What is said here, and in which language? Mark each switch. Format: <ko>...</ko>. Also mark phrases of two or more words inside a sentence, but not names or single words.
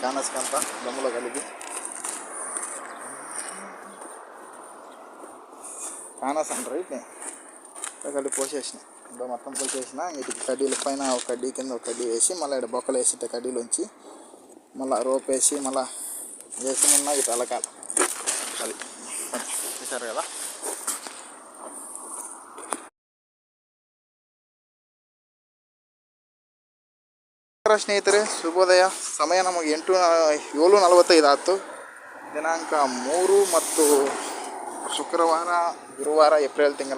<te>కానస్కంతా దమ్ములో కలిపి కానాస్ అంటారు. ఇట్లా కలిపి పోసేసిన, మొత్తం పోసేసిన. వీటికి కడ్డీల పైన ఒక కడ్డీ, కింద ఒక కడ్డీ వేసి, మళ్ళీ ఇక్కడ బొక్కలు వేసి కడ్డీలోంచి మళ్ళీ రోప్ వేసి మళ్ళీ వేసి నిన్న ఇటు అలకాలి. అది చూసారు కదా.</te> <kn>ಸ್ನೇಹಿತರೆ, ಶುಭೋದಯ. ಸಮಯ ನಮಗೆ 7:45 ಆಯ್ತು. ದಿನಾಂಕ 3 ಮತ್ತು ಶುಕ್ರವಾರ, ಗುರುವಾರ, ಏಪ್ರಿಲ್ ತಿಂಗಳ.</kn>